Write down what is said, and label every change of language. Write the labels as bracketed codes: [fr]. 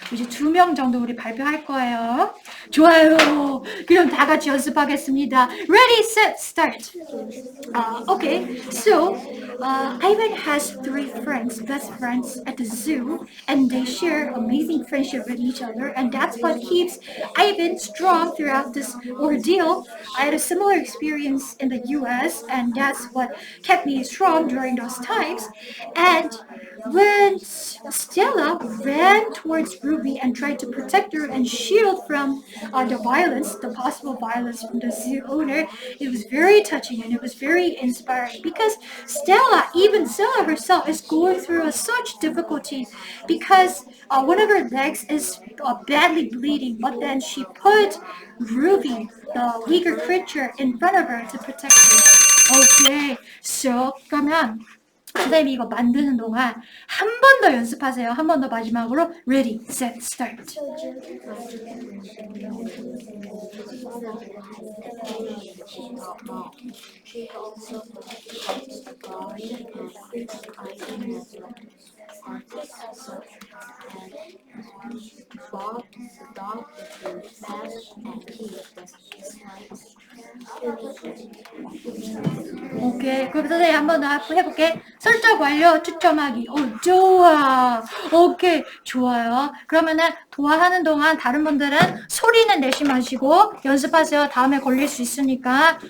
[ko] 이제 2명 정도 우리 발표할 거예요. 좋아요. 그럼 다 같이 연습하겠습니다. [en] Ready, set, start. Okay, so Ivan has 3 friends, best friends at the zoo, and they share amazing friendship with each other, and that's what keeps Ivan strong throughout this ordeal. I had a similar experience in the US, and that's what kept me strong during those times. And when Stella ran towards Ruby and tried to protect her and shield from the violence, the possible violence from the zoo owner. It was very touching and it was very inspiring because Stella, even Stella herself, is going through such difficulty because one of her legs is badly bleeding, but then she put Ruby, the weaker creature, in front of her to protect her. Okay, so [ko] 그러면 선생님이 이거 만드는 동안 한 번 더 연습하세요. 한 번 더 마지막으로 [en] Ready, set, start. Bob the dog with the mask and 오케이. [ko] 그럼 선생님 한 번 더 해볼게. 설정 완료, 추첨하기. 좋아. 오케이. 좋아요. 그러면은 도와하는 동안 다른 분들은 소리는 내지 마시고 연습하세요. 다음에 걸릴 수 있으니까.